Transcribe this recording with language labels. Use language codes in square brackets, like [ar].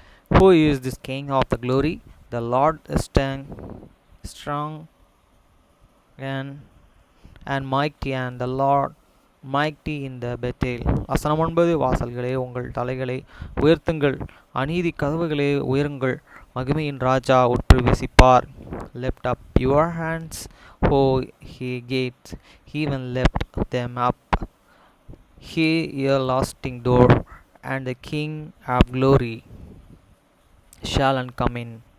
[en] Who is this king of the glory? The Lord is strong and mighty, and the Lord mighty in the battle. [ta] வசனம் 9. வாசல்களே உங்கள் தலைகளை உயர்த்துங்கள், அநீதி கதவுகளே உயருங்கள், மகிமையின் ராஜா உட்பிரவேசிப்பார். [en] Lift up your hands, O ye gates, even lift them up, ye everlasting door, and the King of glory shall come in.